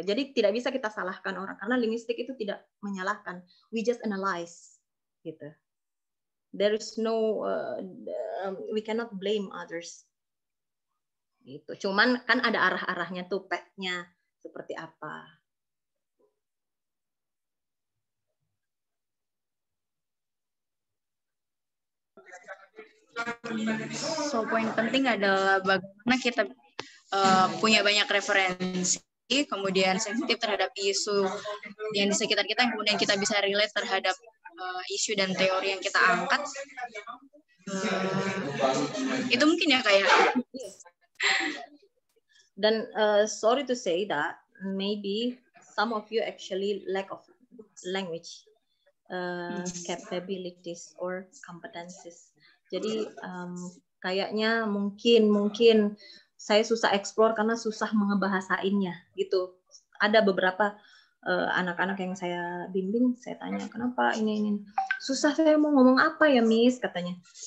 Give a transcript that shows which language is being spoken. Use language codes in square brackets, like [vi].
[id] Jadi tidak bisa kita salahkan orang karena linguistik itu tidak menyalahkan, [en] we just analyze, [id] gitu. [en] There is no we cannot blame others. [id] Gitu. Cuman kan ada arah-arahnya tuh, path-nya seperti apa. So poin penting adalah bagaimana kita punya banyak referensi, kemudian sensitif terhadap isu yang di sekitar kita, yang kemudian kita bisa relate terhadap isu dan teori yang kita angkat. Itu mungkin ya kayak. [en] Dan sorry to say that maybe some of you actually lack of language capabilities or competencies. [id] Jadi kayaknya mungkin saya susah explore karena susah mengebahasainnya gitu. Ada beberapa anak-anak yang saya bimbing, saya tanya kenapa ini susah, saya mau ngomong apa ya Miss katanya.